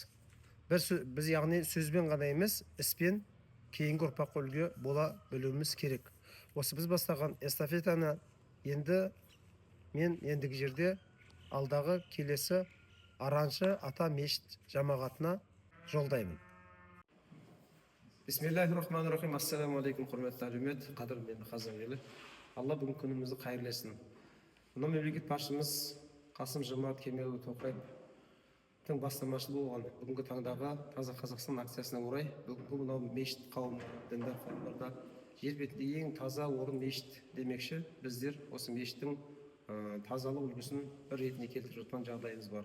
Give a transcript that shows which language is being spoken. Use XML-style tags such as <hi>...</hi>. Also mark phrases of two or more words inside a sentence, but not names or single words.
<kk>Біз яғни сөзбен ғана емес, іспен кейінгі ұрпаққа үлгі бола білуіміз керек. Осы біз бастаған эстафетаны енді мен ендігі жерде алдағы келесі Араншы ата мешіт жамағатына жолдаймын.</kk> <ar>بسم الله الرحمن الرحيم. السلام عليكم,</ar> <kk>құрметті әлеумет, қадірменді қазақ елі. Алла бүгін күнімізді қайырласын. Мына мемлекет басшымыз Қасым-Жомарт Кемелұлы Тоқаевтың бастамашыл болған бүгінгі таңдағы Таза Қазақстан акциясына орай бүгінгі мынау мешіт қауымы, діндар қауымдарда жер бетінде ең таза орын мешіт демекші, біздер осы мешіттің тазалық үлгісін бір ретіне келтіріп жатқан жағдайымыз бар.</kk>